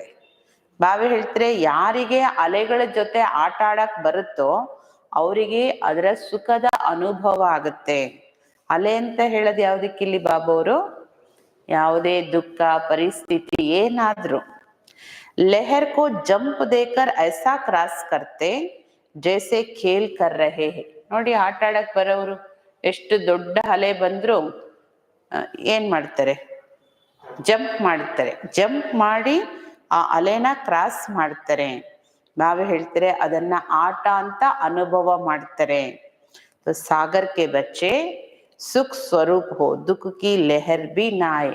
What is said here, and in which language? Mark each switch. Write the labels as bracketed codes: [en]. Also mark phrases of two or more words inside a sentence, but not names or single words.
[kn] ಬಾಬಾ ಹೇಳ್ತಾರೆ ಯಾರಿಗೆ ಅಲೆಗಳ ಜೊತೆ ಆಟ ಆಡಕ್ ಬರುತ್ತೋ ಅವರಿಗೆ ಅದರ ಸುಖದ ಅನುಭವ ಆಗುತ್ತೆ. ಅಲೆ ಅಂತ ಹೇಳೋದು ಯಾವ್ದಕ್ಕಿಲ್ಲಿ ಬಾಬೋರು? ಯಾವುದೇ ದುಃಖ ಪರಿಸ್ಥಿತಿ ಏನಾದ್ರೂ [hi] लहर को जंप देकर ऐसा क्रॉस करते जैसे खेल कर रहे हैं. [kn] ನೋಡಿ ಆಟ ಆಡಕ್ ಬರೋರು ಎಷ್ಟು ದೊಡ್ಡ ಅಲೆ ಬಂದ್ರು ಏನ್ ಮಾಡ್ತಾರೆ? ಜಂಪ್ ಮಾಡ್ತಾರೆ. ಜಂಪ್ ಮಾಡಿ ಆ ಅಲೆನ ಕ್ರಾಸ್ ಮಾಡ್ತಾರೆ. ಬಾಬಾ ಹೇಳ್ತಾರೆ ಅದನ್ನ ಆಟ ಅಂತ ಅನುಭವ ಮಾಡ್ತಾರೆ. [hi] सागर के बच्चे सुख स्वरूप हो, दुःख की लहर भी नहीं.